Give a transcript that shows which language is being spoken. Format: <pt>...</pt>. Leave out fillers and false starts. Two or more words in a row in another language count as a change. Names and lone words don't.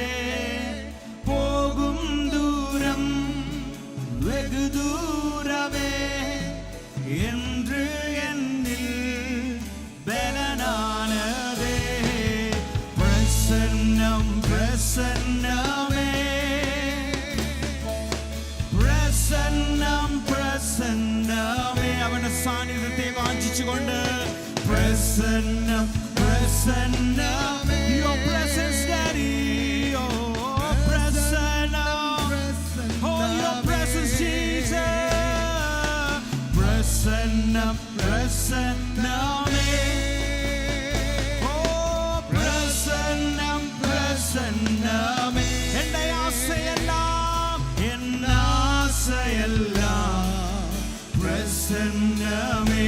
<ta>போகும் தூரம் வெகு தூரமே என்று என்னில் பலனானதே. பிரசன்னம் பிரசன்னமே, பிரசன்னம் பிரசன்னமே.</ta> <ml>അവന്റെ സാന്നിധ്യത്തെ വാഞ്ചിച്ചുകൊണ്ട് പ്രസന്നം പ്രസന്നമേ.</ml> <en>Your presence, Daddy. Oh, പ്രസന്നം. Oh, your presence, Jesus.</en> <ml>പ്രസന്നം പ്രസന്നമേ. Oh, പ്രസന്നം പ്രസന്നമേ. എന്റെ ആശയെല്ലാം പ്രസന്നമേ.</ml>